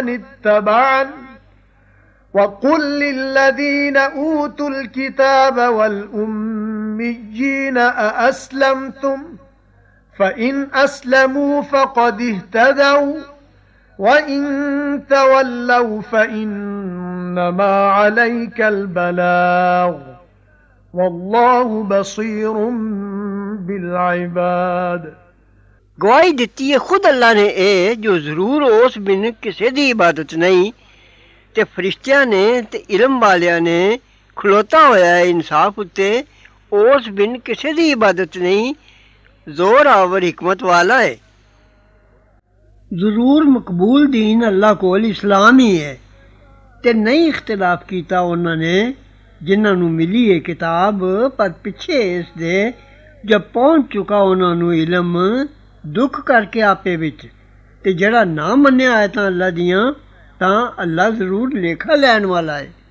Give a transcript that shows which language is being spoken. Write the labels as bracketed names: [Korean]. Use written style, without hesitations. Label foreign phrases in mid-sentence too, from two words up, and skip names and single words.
[Arabic] اتبعني وقل للذين أوتوا الكتاب والأميين أأسلمتم فإن أسلموا فقد اهتدوا وإن تولوا فإنما عليك البلاغ والله بصير بالعباد [Punjabi] ਗਵਾਹੀ ਦਿੱਤੀ ਹੈ ਖੁਦ ਅੱਲਾ ਨੇ ਇਹ ਜੋ ਜ਼ਰੂਰ ਉਸ ਬਿਨ ਕਿਸੇ ਦੀ ਇਬਾਦਤ ਨਹੀਂ ਤੇ ਫਰਿਸ਼ਤਿਆਂ ਨੇ ਤੇ ਇਲਮ ਵਾਲਿਆਂ ਨੇ ਖਲੋਤਾ ਹੋਇਆ ਹੈ ਇਨਸਾਫ ਉੱਤੇ ਉਸ ਬਿਨ ਕਿਸੇ ਦੀ ਇਬਾਦਤ ਨਹੀਂ ਜ਼ੋਰ ਆਵਰ ਹਕਮਤ ਵਾਲਾ ਹੈ ਜ਼ਰੂਰ ਮਕਬੂਲ ਦੀਨ ਅੱਲਾ ਕੋਲ ਇਸਲਾਮ ਹੀ ਹੈ ਤੇ ਨਹੀਂ ਇਖਤਲਾਫ ਕੀਤਾ ਉਹਨਾਂ ਨੇ ਜਿਨ੍ਹਾਂ ਨੂੰ ਮਿਲੀ ਹੈ ਕਿਤਾਬ ਪਰ ਪਿੱਛੇ ਇਸ ਦੇ ਜਦ ਪਹੁੰਚ ਚੁੱਕਾ ਉਹਨਾਂ ਨੂੰ ਇਲਮ ਦੁੱਖ ਕਰਕੇ ਆਪੇ ਵਿੱਚ ਤੇ ਜਿਹੜਾ ਨਾ ਮੰਨਿਆ ਆਇਤਾਂ ਅੱਲਾ ਦੀਆਂ ਤਾਂ ਅੱਲਾ ਜ਼ਰੂਰ ਲੇਖਾ ਲੈਣ ਵਾਲਾ ਹੈ